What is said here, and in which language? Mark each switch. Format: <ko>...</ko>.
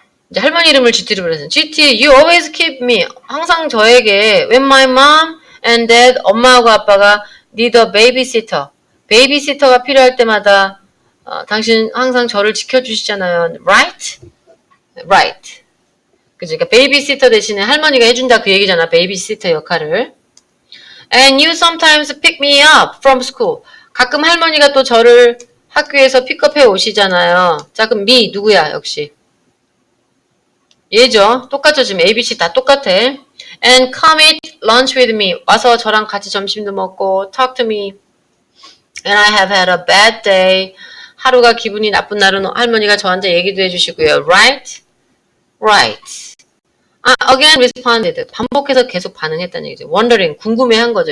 <ko>이제 할머니 이름을 GT로 불러서 GT,</ko> <en>you always keep me.</en> <ko>항상 저에게</ko> <en>when my mom and dad,</en> <ko>엄마하고 아빠가</ko> <en>need a babysitter.</en> <ko>베이비시터가 필요할 때마다 당신 항상 저를 지켜주시잖아요.</ko> <en>Right? Right.</en> <ko>그죠? 그러니까 베이비시터 대신에 할머니가 해준다 그 얘기잖아. 베이비시터 역할을.</ko> <en>And you sometimes pick me up from school.</en> <ko>가끔 할머니가 또 저를 학교에서 픽업해 오시잖아요. 자, 그럼 me 누구야? 역시. 얘죠. 똑같죠. 지금 ABC 다 똑같아.</ko> <en>And come eat lunch with me.</en> <ko>와서 저랑 같이 점심도 먹고</ko> <en>talk to me. And I have had a bad day.</en> <ko>하루가 기분이 나쁜 날은 할머니가 저한테 얘기도 해주시고요.</ko> <en>Right? Right. Again responded.</en> <ko>반복해서 계속 반응했다는 얘기죠. Wondering. 궁금해한 거죠.</ko>